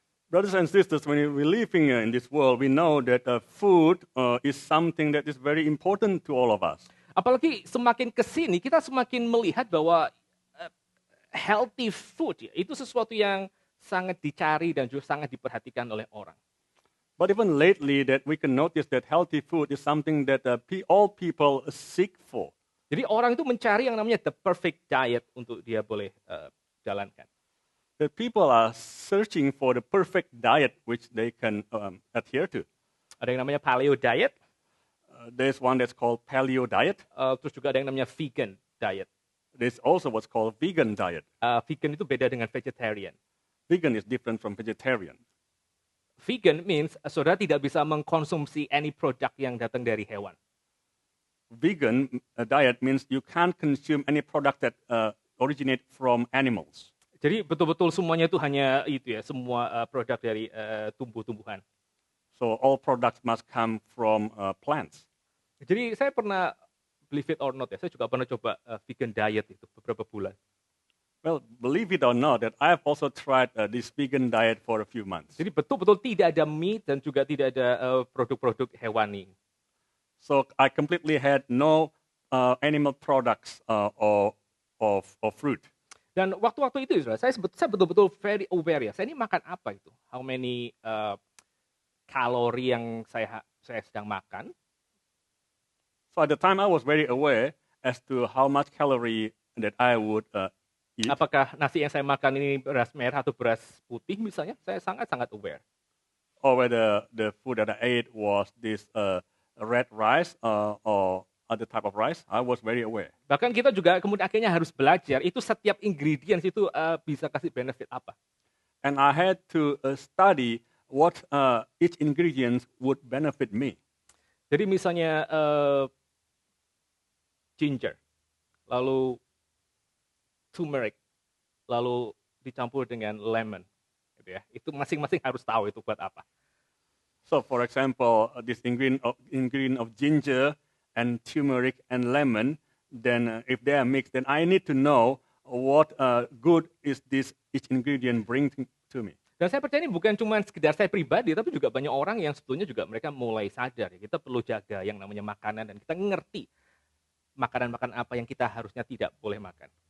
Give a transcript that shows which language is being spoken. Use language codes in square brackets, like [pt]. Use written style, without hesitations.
[en] Brothers and sisters, when we're living in this world, we know that food is something that is very important to all of us. [id] Apalagi semakin kesini, kita semakin melihat bahwa healthy food itu sesuatu yang sangat dicari dan juga sangat diperhatikan oleh orang. [en] But even lately, that we can notice that healthy food is something that all people seek for. [id] Jadi orang itu mencari yang namanya the perfect diet untuk dia boleh jalankan. [en] That people are searching for the perfect diet which they can adhere to. [id] Ada yang namanya paleo diet. [en] There's one that's called paleo diet. [id] Terus juga ada yang namanya vegan diet. [en] There's also what's called vegan diet. [id] Vegan itu beda dengan vegetarian. [en] Vegan is different from vegetarian. Vegan means [id] saudara tidak bisa mengkonsumsi any produk yang datang dari hewan. [en] Vegan diet means you can't consume any product that originate from animals. [id] Jadi betul-betul semuanya itu hanya itu ya, semua produk dari tumbuh-tumbuhan. [en] So all products must come from plants. [id] Jadi saya pernah [en] believe it or not [id] ya, saya juga pernah coba vegan diet itu beberapa bulan. [en] Well, believe it or not, that I have also tried this vegan diet for a few months. [id] Jadi betul-betul tidak ada meat dan juga tidak ada produk-produk hewani. [en] So I completely had no animal products or fruit. [id] Dan waktu-waktu itu, saudara, saya betul-betul [en] very aware [id] ya. Saya ini makan apa itu? [en] How many [id] kalori yang saya sedang makan? [en] So at the time, I was very aware as to how much calorie that I would eat. [id] Apakah nasi yang saya makan ini beras merah atau beras putih misalnya? Saya sangat-sangat aware. [en] Or whether the food that I ate was this red rice or other type of rice. I was very aware. [id] Bahkan kita juga kemudian akhirnya harus belajar itu setiap ingredients itu bisa kasih benefit apa. [en] And I had to study what each ingredient would benefit me. [id] Jadi misalnya ginger, lalu turmeric, lalu dicampur dengan lemon, gitu ya. Itu masing-masing harus tahu itu buat apa. [en] So, for example, this ingredient of ginger and turmeric and lemon, then if they are mixed, then I need to know what good is this each ingredient bring to me. [id] Dan saya percaya ini bukan cuma sekedar saya pribadi, tapi juga banyak orang yang sebetulnya juga mereka mulai sadar ya, kita perlu jaga yang namanya makanan dan kita ngerti makanan-makanan apa yang kita harusnya tidak boleh makan.